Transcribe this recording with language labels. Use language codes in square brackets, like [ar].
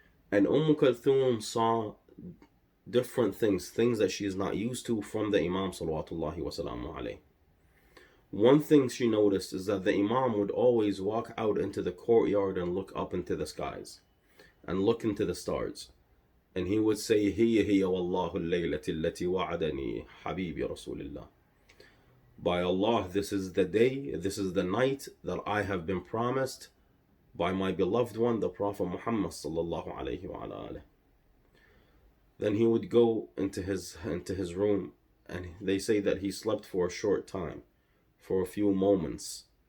[en] And Kulthum saw different things that she is not used to from the Imam salawatullahi wa salamu alayhi. One thing she noticed is that the Imam would always walk out into the courtyard and look up into the skies and look into the stars. And he would say, [ar] هي والله الليلة التي وعدني حبيبي رسول الله. [en] By Allah, this is the day, this is the night that I have been promised by my beloved one, the Prophet Muhammad sallallahu alayhi wa alayhi. Then he would go into his room, and they say that he slept for a short time, for a few moments.